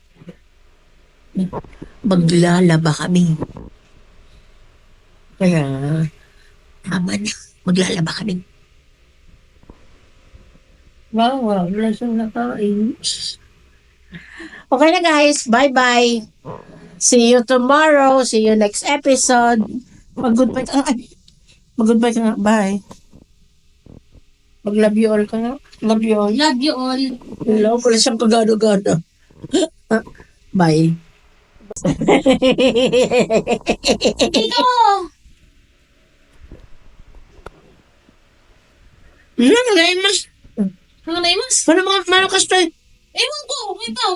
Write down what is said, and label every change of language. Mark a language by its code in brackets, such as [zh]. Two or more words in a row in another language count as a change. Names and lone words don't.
[tl] Maglalaba kami. Kaya, tama na. Maglalaba kami. Wow, wala siyang nakain. Okay na guys. Bye-bye. [en] See you tomorrow. See you next episode. [tl] Mag-goodbye ka nga. Mag-goodbye ka nga. Bye. Mag- [en] love you all [tl] ka nga. [en] Love you all. Love you all. [tl] Hello, wala siyang kagano-gano. Bye. Ito! Ano na mas? Ano na imas? Ano mga malukas to? Ewan ko, ikaw.